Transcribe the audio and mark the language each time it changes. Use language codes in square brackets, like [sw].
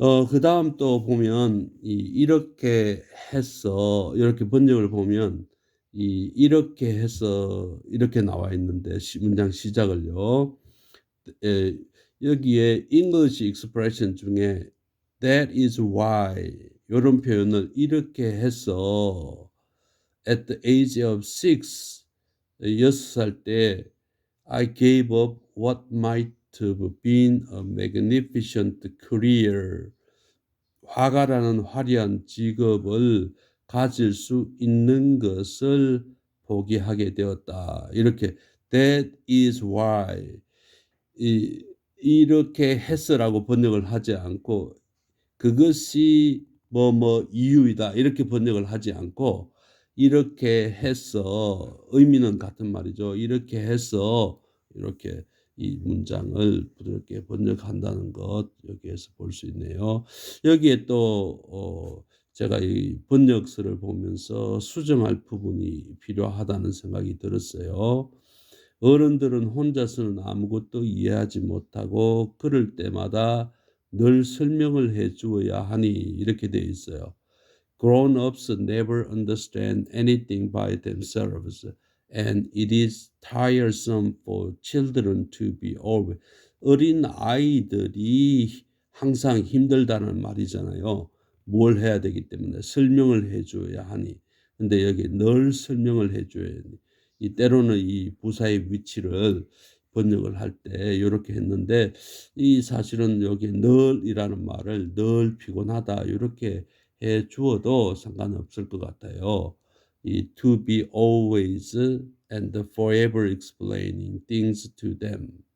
[ko] 그다음 또 보면 이렇게 해서 이렇게 번역을 보면 이렇게 해서 이렇게 나와 있는데 문장 시작을요. 에, 여기에 [en] English expression [ko] 중에 [en] that is why [ko] 이런 표현을 이렇게 해서 [en] at the age of [ko] 6살 때 [en] I gave up what might have been a magnificent career. [ko] 화가라는 화려한 직업을 가질 수 있는 것을 포기하게 되었다. 이렇게 [en] that is why [ko] 이렇게 해서라고 번역을 하지 않고 그것이 이유이다 이렇게 번역을 하지 않고 이렇게 해서 의미는 같은 말이죠. 이렇게 해서 이렇게 이 문장을 부드럽게 번역한다는 것 여기에서 볼 수 있네요. 여기에 또 제가 이 번역서를 보면서 수정할 부분이 필요하다는 생각이 들었어요. 어른들은 혼자서는 아무것도 이해하지 못하고 그럴 때마다 늘 설명을 해 주어야 하니 이렇게 되어 있어요. [en] Grown-ups never understand anything by themselves, and it is tiresome for children to be always. [ko] 어린 아이들이 항상 힘들다는 말이잖아요. 뭘 해야 되기 때문에 설명을 해 줘야 하니. 근데 여기 늘 설명을 해 줘야 하니. 때로는 이 부사의 위치를 번역을 할 때 이렇게 했는데 이 사실은 여기 늘이라는 말을 늘 피곤하다 이렇게 해 주어도 상관없을 것 같아요. 이 [en] to be always and forever explaining things to them.